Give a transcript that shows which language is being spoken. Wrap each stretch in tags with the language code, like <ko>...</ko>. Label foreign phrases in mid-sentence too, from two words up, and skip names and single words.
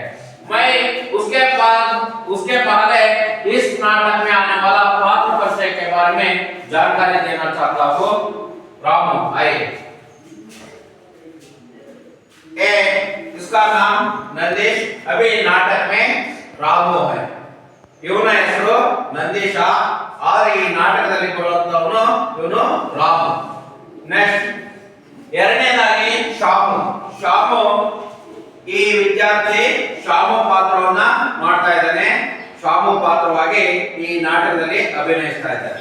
<hi>मैं उसके पहले इस नाटक में आने वाला पात्र परिचय के बारे में जानकारी देना चाहता हूँ। रामू आए। इसका नाम नंदीश, अभी नाटक में रामू है।</hi> <kn>ಇವನ ಹೆಸರು ನಂದೀಶ, ಆದರೆ ಈ ನಾಟಕದಲ್ಲಿ ಬರುವಂತವನು ಇವನು ರಾಮು. ನೆಕ್ಸ್ಟ್ ಎರಡನೇದಾಗಿ ಶ್ಯಾಮು ಈ ವಿದ್ಯಾರ್ಥಿ ಶ್ಯಾಮು ಪಾತ್ರವನ್ನ ಮಾಡ್ತಾ ಇದ್ದಾನೆ. ಶ್ಯಾಮು ಪಾತ್ರವಾಗಿ ಈ ನಾಟಕದಲ್ಲಿ ಅಭಿನಯಿಸ್ತಾ ಇದ್ದಾನೆ.</kn>